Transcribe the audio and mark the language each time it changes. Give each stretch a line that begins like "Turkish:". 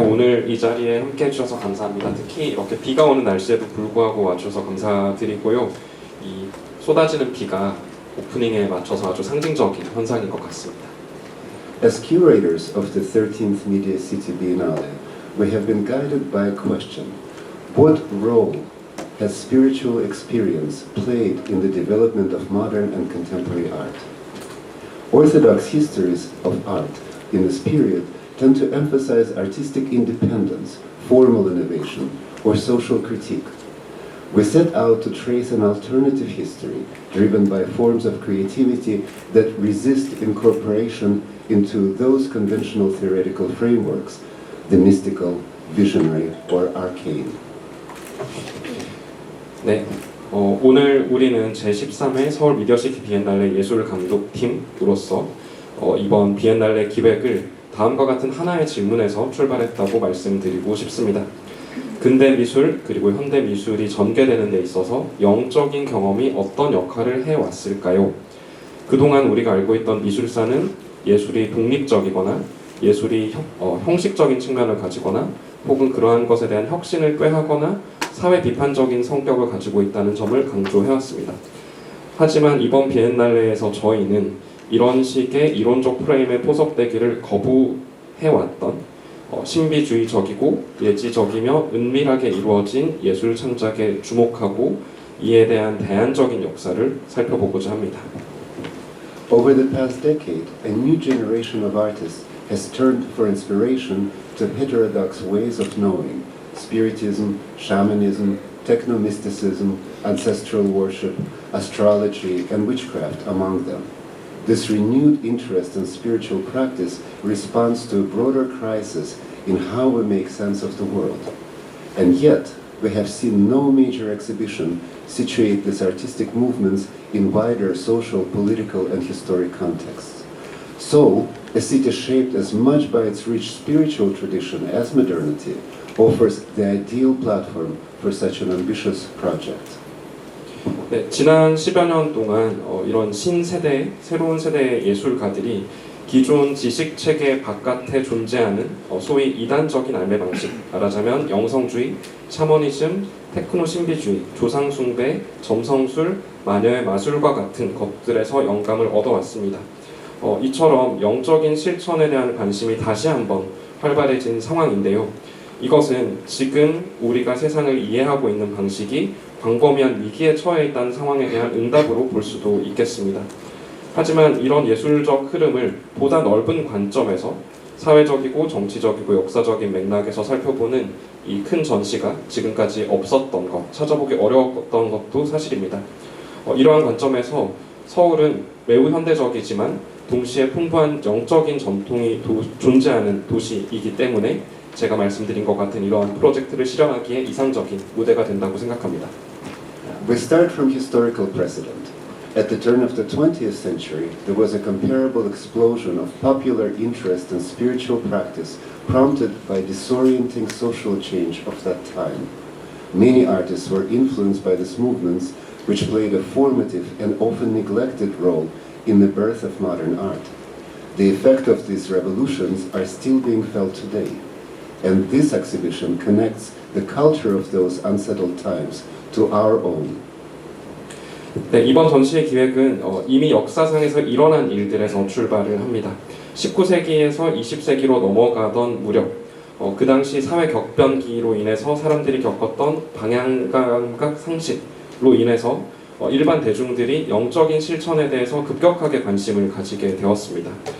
Korean: 오늘 이 자리에 함께 해주셔서 감사합니다. 특히 이렇게 비가 오는 날씨에도 불구하고 와주셔서 감사드리고요. 이 쏟아지는 비가 오프닝에 맞춰서 아주 상징적인 현상인 것 같습니다.
English: As curators of the 13th Media City Biennale, we have been guided by a question. What role has spiritual experience played in the development of modern and contemporary art? Orthodox histories of art in this period tend to emphasize artistic independence, formal innovation, or social critique. We set out to trace an alternative history driven by forms of creativity that resist incorporation into those conventional theoretical frameworks, the mystical, visionary, or arcane.
Korean: 네, 오늘 우리는 제13회 서울 미디어시티 비엔날레 예술감독팀으로서 이번 비엔날레 기획을 다음과 같은 하나의 질문에서 출발했다고 말씀드리고 싶습니다. 근대 미술 그리고 현대 미술이 전개되는 데 있어서 영적인 경험이 어떤 역할을 해왔을까요? 그동안 우리가 알고 있던 미술사는 예술이 독립적이거나 예술이 형식적인 측면을 가지거나 혹은 그러한 것에 대한 혁신을 꾀하거나 사회 비판적인 성격을 가지고 있다는 점을 강조해왔습니다. 하지만 이번 비엔날레에서 저희는 이런 식의 이론적 프레임에 포섭되기를 거부해왔던 신비주의적이고 예지적이며 은밀하게 이루어진 예술 창작에 주목하고 이에 대한 대안적인 역사를 살펴보고자 합니다.
English: Over the past decade, a new generation of artists has turned for inspiration to heterodox ways of knowing, spiritism, shamanism, techno-mysticism, ancestral worship, astrology, and witchcraft among them. This renewed interest in spiritual practice responds to a broader crisis in how we make sense of the world. And yet, we have seen no major exhibition situate these artistic movements in wider social, political, and historic contexts. So, a city shaped as much by its rich spiritual tradition as modernity offers the ideal platform for such an ambitious project.
Korean: 네, 지난 10여 년 동안 이런 신세대, 새로운 세대의 예술가들이 기존 지식체계 바깥에 존재하는 소위 이단적인 알매 방식, 말하자면 영성주의, 샤머니즘, 테크노 신비주의, 조상숭배, 점성술, 마녀의 마술과 같은 것들에서 영감을 얻어왔습니다. 이처럼 영적인 실천에 대한 관심이 다시 한번 활발해진 상황인데요. 이것은 지금 우리가 세상을 이해하고 있는 방식이 광범위한 위기에 처해 있다는 상황에 대한 응답으로 볼 수도 있겠습니다. 하지만 이런 예술적 흐름을 보다 넓은 관점에서 사회적이고 정치적이고 역사적인 맥락에서 살펴보는 이 큰 전시가 지금까지 없었던 것, 찾아보기 어려웠던 것도 사실입니다. 이러한 관점에서 서울은 매우 현대적이지만 동시에 풍부한 영적인 전통이 존재하는 도시이기 때문에 제가 말씀드린 것 같은 이러한 프로젝트를 실현하기에 이상적인 무대가 된다고 생각합니다.
English: We start from historical precedent. At the turn of the 20th century, there was a comparable explosion of popular interest in spiritual practice prompted by disorienting social change of that time. Many artists were influenced by these movements, which played a formative and often neglected role in the birth of modern art. The effect of these revolutions are still being felt today, and this exhibition connects the culture of those unsettled times to our own.
Korean: 네, 이번 전시의 기획은 이미 역사상에서 일어난 일들에서 출발을 합니다. 19세기에서 20세기로 넘어가던 무렵 그 당시 사회 격변기로 인해서 사람들이 겪었던 방향감각 상실로 인해서 일반 대중들이 영적인 실천에 대해서 급격하게 관심을 가지게 되었습니다.